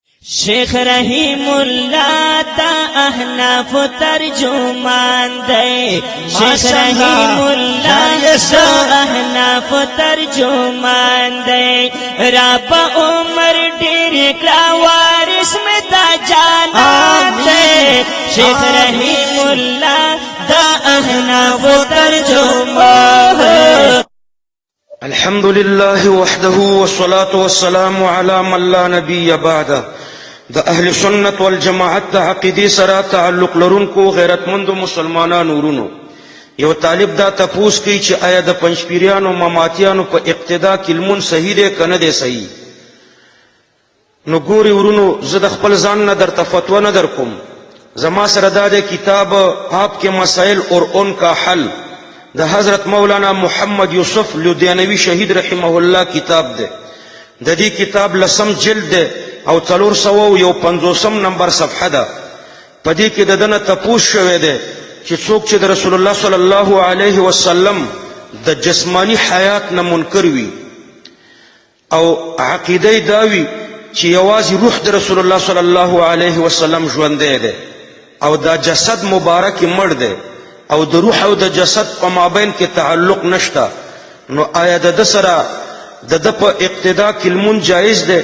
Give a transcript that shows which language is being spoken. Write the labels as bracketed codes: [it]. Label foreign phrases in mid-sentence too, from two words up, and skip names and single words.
[ps] شیخ رحیم اللہ تا احناف ترجمان دے شیخ رحیم اللہ تا احناف ترجمان دے رب عمر ڈیر کلا وارث میں تا جانان دے شیخ رحیم اللہ تا احناف ترجمان دے [ar] الحمد لله وحده والصلاة والسلام على من لا نبي بعده [ps] د اهل سنت والجماعت د عقیدې سره تعلق لرونکو غیرتمندو مسلمانانو ورونو یو طالب دا تپوس کوي چې آیا د پنځپیریانو ماماتیانو په اقتدا کې لمونځ صحیح دی که نه دی صحیح؟ نو ګوري ورونو زه د خپل ځان نه درته فتوا نه درکوم. زما سره دا دی کتاب آپ کے مسائل اور ان کا حل د حضرت مولانا محمد یوسف لدھیانوی شہید رحمه الله کتاب دی. د دې کتاب لسم جلد دی او 451 نمبر صفحه ده. په دې کې د دنه تپوس شوی دی چې څوک چې د رسول الله [ar] صلی الله علیه وسلم [ps] د جسمانی حیات نه منکر وي او عقیده دا وي چې یوازې روح د رسول الله [ar] صلی الله علیه وسلم [ps] ژوندی دی او دا جسد مبارک مړ دی او د روح او د جسد په مابین کې تعلق نشته، نو آیا د ده سره د ده په اقتدا کې لمونځ جایز دی؟